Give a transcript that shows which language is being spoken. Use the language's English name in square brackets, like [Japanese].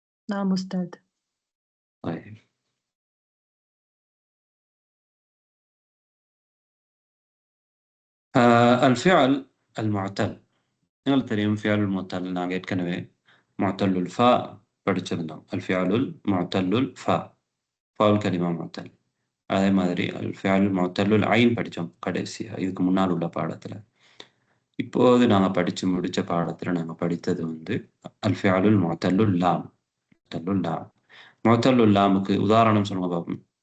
[Arabic] نعم أستاذ. طيب الفعل المعتل. [Tamil] நீங்கள் தெரியும் فعل المعتل நாங்கள் ஏற்கனவே معتل ஃபா படிச்சிருந்தோம். [Arabic] الفعل المعتل ஃபா فاول كلمة معتل. [Tamil] அதே மாதிரி الفعل المعتل ஐன் படித்தோம் கடைசியாக, இதுக்கு முன்னால் உள்ள பாடத்தில். இப்போது நாங்கள் படித்து முடித்த பாடத்தில் நாங்கள் படித்தது வந்து الفعل المعتل லாம். லாம். معتل லாமுக்கு உதாரணம் சொல்லுங்க பாப்போம்.